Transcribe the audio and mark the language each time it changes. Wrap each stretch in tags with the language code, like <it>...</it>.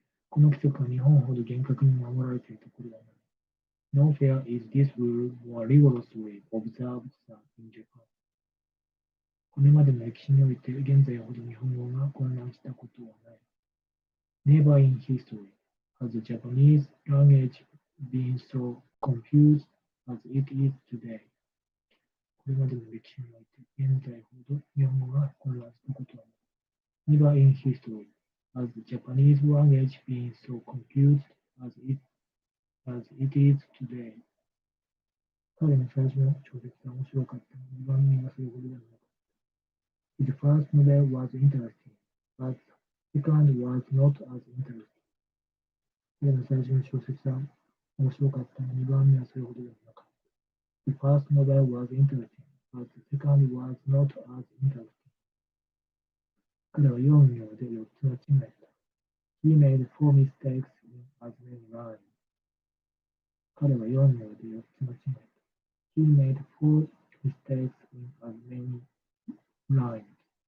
<ja>この規則が日本ほど厳格に守られているところはない。</ja> <en>Nowhere is this rule more rigorously observed than in Japan.</en> <ja>これまでの歴史において現在ほど日本語が混乱したことはない。</ja> <en>Never in history has the Japanese language been so confused as it is today.</en> <ja>これまでの歴史において現在ほど日本語が混乱したことはない。</ja> <en>Never in history has the Japanese language been so confused as it is today.</en> <ja>彼の最初の小説は面白かったが、2番目がそれほどではなかった。</ja> <en>His first novel was interesting, but the second was not as interesting.</en> <ja>彼の最初の小説は面白かったが、2番目はそれほどではなかった。</ja> <en>The first novel was interesting, but the second was not as interesting.</en> <ja>彼は4行で4つ間違えた。</ja> <en>He made 4 mistakes in as many lines.</en> <ja>彼は4行で4つ間違えた。</ja> <en>He made 4 mistakes in as many lines.</en>